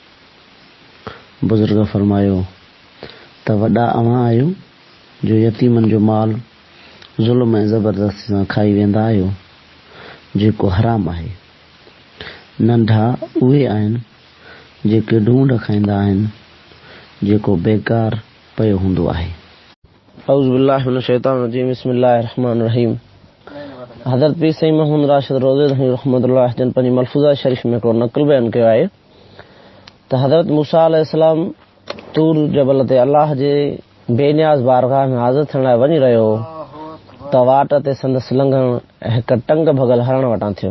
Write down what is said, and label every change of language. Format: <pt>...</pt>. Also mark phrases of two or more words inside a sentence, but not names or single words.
<sd>बुज़ुर्ग फरमायो त वॾा अव्हां आहियो जो यतीमनि जो माल ज़ुल्म ऐं ज़बरदस्ती सां खाई वेंदा आहियो जेको हराम आहे। नंढा उहे आहिनि जेके ढूंढ खाईंदा आहिनि जेको बेकार पियो हूंदो आहे।</sd> <ar>أعوذ بالله من الشيطان الرجيم بسم الله الرحمن الرحيم.</ar> <sd>हज़रत पीर सईद महमूद राशिद रोज़े रहमतुल्लाह जन पंहिंजी मलफूज़ात शरीफ में हिकिड़ो नक़ल बयानु कयो आहे त हज़रत मूसा अलैहिस्सलाम तूर जबल ते अल्लाह जे बेनियाज़ बारगाह में हाज़िर थियण लाइ वञी रहियो त वाट ते संदसि लंघण हिकु टंग भगल हरण वटां थियो।</sd>